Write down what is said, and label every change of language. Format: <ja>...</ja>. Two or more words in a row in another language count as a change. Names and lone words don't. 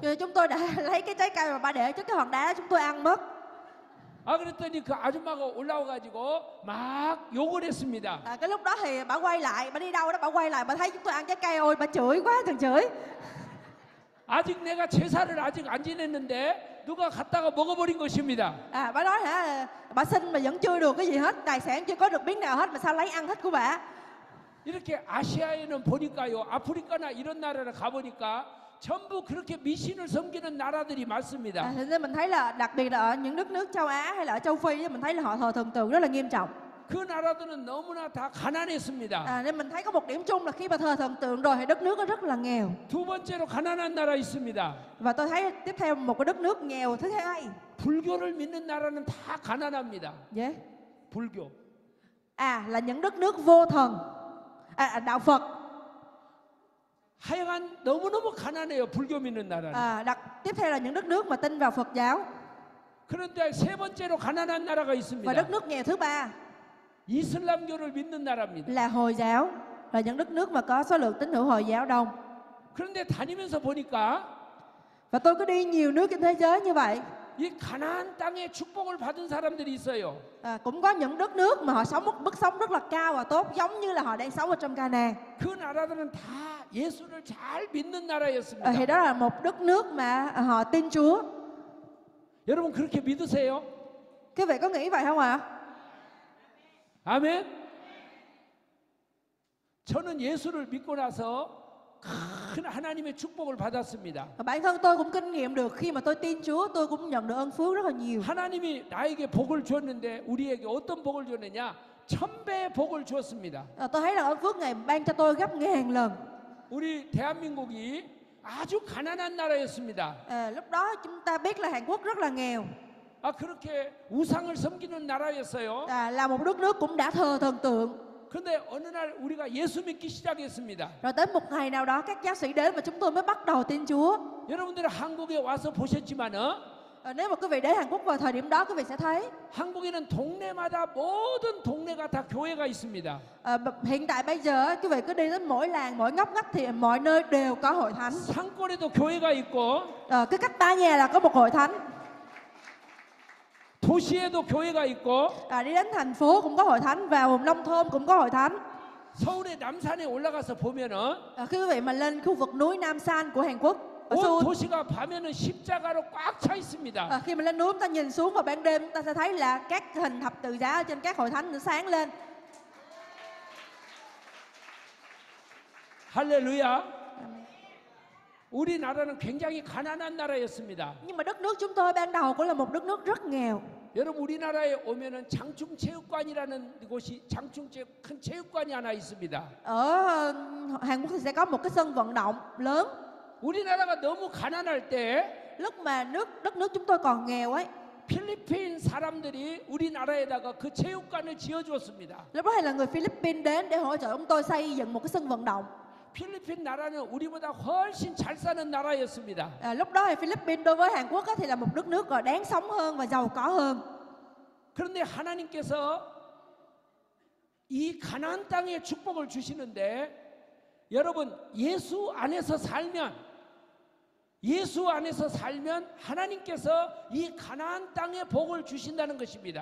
<vi>Rồi chúng tôi đã lấy cái trái cây mà bà để trước cái hòn đá đó, chúng tôi ăn mất.</vi> <ko>그랬더니 그 아줌마가 올라와가지고 막 욕을 했습니다.</ko> <vi>Cái lúc đó thì bà quay lại, bà đi đâu đó bà quay lại, bà thấy chúng tôi ăn trái cây, ôi bà chửi quá chừng chửi.</vi> <ko>아직 내가 제사를 아직 안 지냈는데 누가 갖다가 먹어버린 것입니다.</ko> <vi>Bà nói bà xin mà vẫn chưa được cái gì hết, tài sản chưa có được miếng nào hết mà sao lấy ăn hết của bà.</vi> <ko>이렇게 아시아에는 보니까요, 아프리카나 이런 나라를 가보니까 전부 그렇게 미신을 섬기는 나라들이 많습니다.</ko> <vi>Thế nên mình thấy là đặc biệt là ở những đất nước châu Á hay là ở châu Phi mình thấy là họ thờ thần tượng rất là nghiêm trọng.</vi> <ko>그 나라들은 너무나 다 가난했습니다.</ko> <vi>Nên mình thấy có một điểm chung là khi mà thờ thần tượng rồi thì đất nước nó rất là nghèo.</vi> <ko>두 번째로 가난한 나라 있습니다.</ko> <vi>Và tôi thấy tiếp theo một cái đất nước nghèo thứ hai.</vi> <ko>불교를 믿는 나라는 다 가난합니다. Yeah. 불교.</ko> <vi>Là những đất nước vô thần. Đạo Phật.</vi> <ko>하여간 너무너무 가난해요. 불교 믿는 나라는.</ko> <vi>Tiếp theo là những đất nước mà tin vào Phật giáo.</vi> <ko>그런데 세 번째로 가난한 나라가 있습니다.</ko> <vi>Và đất nước nghèo thứ ba</vi> <ko>이슬람교를 믿는 나라입니다.</ko> <vi>là Hồi giáo, là những đất nước mà có số lượng tín hữu Hồi giáo đông.</vi> <ko>그런데 다니면서 보니까</ko> <vi>Và tôi có đi nhiều nước trên thế giới như vậy.</vi> <ko>이 가나안 땅에 축복을 받은 사람들이 있어요.</ko> <vi>Cũng có những đất nước mà họ sống một mức sống rất là cao và tốt, giống như là họ đang sống ở trong Canaan.</vi> <ko>그 나라들은 다 예수를 잘 믿는 나라였습니다.</ko> <vi>Thì đó là một đất nước mà họ tin Chúa.</vi> <ko>여러분 그렇게 믿으세요?</ko> <vi>Quý vị có nghĩ vậy không ạ?</vi> <ko>아멘. 저는 예수를 믿고 나서 큰 하나님의 축복을 받았습니다.</ko> <vi>Bản thân tôi cũng kinh nghiệm được khi mà tôi tin Chúa, tôi cũng nhận được ơn phước rất là nhiều.</vi> <ko>하나님이 나에게 복을 주었는데 우리에게 어떤 복을 줬느냐? 1000배의 복을 주었습니다.</ko> <vi>Tôi thấy là ơn phước Ngài ban cho tôi gấp ngàn lần.</vi> <ko>우리 대한민국이 아주 가난한 나라였습니다.</ko> <vi>Lúc đó chúng ta biết là Hàn Quốc rất là nghèo.</vi> <ko>그렇게 우상을 섬기는 나라였어요.</ko> <vi>Là một đất nước cũng đã thờ thần tượng.</vi> <ko>그런데 어느 날 우리가 예수 믿기 시작했습니다.</ko> <vi>Rồi tới một ngày nào đó các giáo sĩ đến và chúng tôi mới bắt đầu tin Chúa.</vi> <ko>여러분들은 한국에 와서 보셨지만은</ko> <vi>Nếu mà quý vị đến Hàn Quốc vào thời điểm đó quý vị sẽ thấy</vi> <ko>한국에는 동네마다 모든 동네가 다 교회가 있습니다.</ko> <vi>hiện tại bây giờ quý vị cứ đi đến mỗi làng, mỗi ngóc ngách thì mọi nơi đều có hội thánh.</vi> <ko>산골에도 교회가 있고</ko> <vi>Cứ cách 3 nhà là có một hội thánh.</vi> <ko>도시에도 교회가 있고</ko> <vi>Đi đến thành phố cũng có hội thánh, vào vùng nông thôn cũng có hội thánh.</vi> <ko>서울의 남산에 올라가서 보면은</ko> <vi>Khi quý vị mà lên khu vực núi Nam San của Hàn Quốc ở</vi> <ko>온 Seoul, 도시가 밤에는 십자가로 꽉 차 있습니다.</ko> <vi>khi mà lên núi chúng ta nhìn xuống vào ban đêm chúng ta sẽ thấy là các hình thập tự giá ở trên các hội thánh nó sáng lên.</vi> <ko>할렐루야. 우리나라는 굉장히 가난한 나라였습니다.</ko> <vi>Nhưng mà đất nước chúng tôi ban đầu cũng là một đất nước rất nghèo.</vi> <ko>여러분 우리나라에 오면은 장충체육관이라는 곳이 큰 체육관이 하나 있습니다.</ko> <vi>Ở Hàn Quốc thì sẽ có một cái sân vận động lớn.</vi> <ko>우리나라가 너무 가난할 때</ko> <vi>Lúc mà đất nước chúng tôi còn nghèo ấy,</vi> <ko>필리핀 사람들이 우리나라에다가 그 체육관을 지어주었습니다.</ko> <vi>Lúc đó thì là người Philippines đến để hỗ trợ chúng tôi xây dựng một cái sân vận động.</vi> <ko>필리핀 나라는 우리보다 훨씬 잘 사는 나라였습니다.</ko> <vi>Lúc đó thì Philippines đối với Hàn Quốc á, thì là một đất nước đáng sống hơn và giàu có hơn.</vi> <ko>그런데 하나님께서 이 가나안 땅에 축복을 주시는데 여러분 예수 안에서 살면 하나님께서 이 가나안 땅에 복을 주신다는 것입니다.</ko>